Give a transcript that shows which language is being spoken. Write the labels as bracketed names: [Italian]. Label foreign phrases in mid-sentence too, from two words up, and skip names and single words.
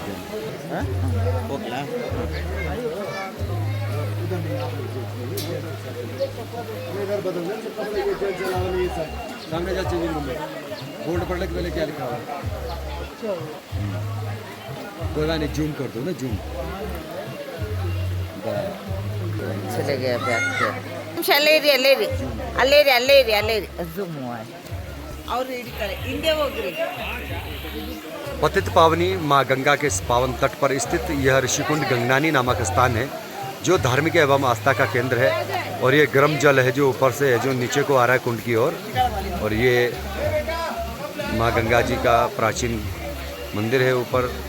[Hindi] सामने जा चेंजिंग रूम में बोर्ड पढ़ने के पहले क्या लिखा हुआ है? कोई बात नहीं, जूम कर दो ना, जूम चले गया बैक से [Kannada] ಅಲ್ಲೇರಿ ಝೂಮ್ ಮಾಡಿ ಅವ್ರು ಇಡಿ ಕಡೆ ಹಿಂದೆ ಹೋಗ್ರಿ. [Hindi] पतित पावनी माँ गंगा के इस पावन तट पर स्थित यह ऋषिकुंड गंगनानी नामक स्थान है, जो धार्मिक एवं आस्था का केंद्र है। और ये गर्म जल है जो ऊपर से है, जो नीचे को आ रहा है कुंड की ओर। और ये माँ गंगा जी का प्राचीन मंदिर है ऊपर।